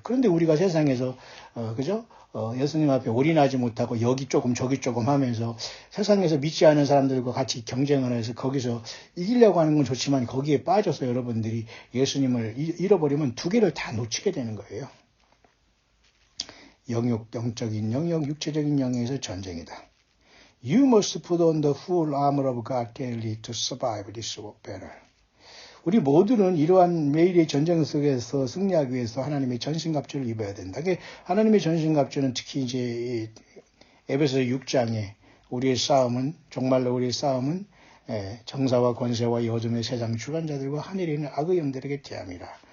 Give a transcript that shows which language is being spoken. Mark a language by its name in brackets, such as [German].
[Korean] 그런데 우리가 세상에서 그죠? 예수님 앞에 올인하지 못하고 여기 조금 저기 조금 하면서 세상에서 믿지 않은 사람들과 같이 경쟁을 해서 거기서 이기려고 하는 건 좋지만 거기에 빠져서 여러분들이 예수님을 잃어버리면 두 개를 다 놓치게 되는 거예요. 영적인 영역, 육체적인 영역에서 전쟁이다. [English] You must put on the full armor of God daily to survive this battle. [Korean] 우리 모두는 이러한 매일의 전쟁 속에서 승리하기 위해서 하나님의 전신갑주를 입어야 된다. 하나님의 전신갑주는 특히 이제 에베소서 6장에 정말로 우리의 싸움은 정사와 권세와 이 어둠의 세상 주관자들과 하늘에 있는 악의 영들에게 대함이라.